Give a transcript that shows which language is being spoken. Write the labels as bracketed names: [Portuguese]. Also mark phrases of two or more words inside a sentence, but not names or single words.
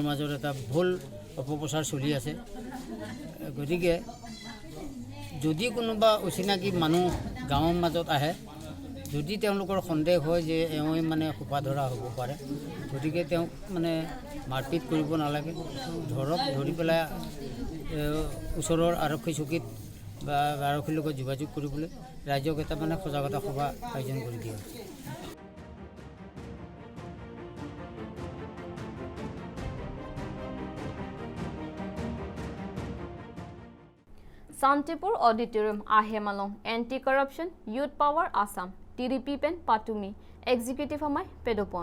[Assamese] মাজত এটা ভুল অপপ্ৰচাৰ চলি আছে গতিকে যদি কোনোবা অচিনাকি মানুহ গাঁৱৰ মাজত আহে যদি তেওঁলোকৰ সন্দেহ হয় যে এওঁই মানে হোপা ধৰা হ'ব পাৰে গতিকে তেওঁক মানে মাৰপিট কৰিব নালাগে ধৰক ধৰি পেলাই ওচৰৰ আৰক্ষী চকীত বা আৰক্ষীৰ লগত যোগাযোগ কৰিবলৈ ৰাইজক এটা মানে সজাগতা সভা আয়োজন কৰি দিয়া হৈছে [Karbi] Santipur auditorium ahem along anti-corruption youth power Assam tiripi pen patumi executive amei padopon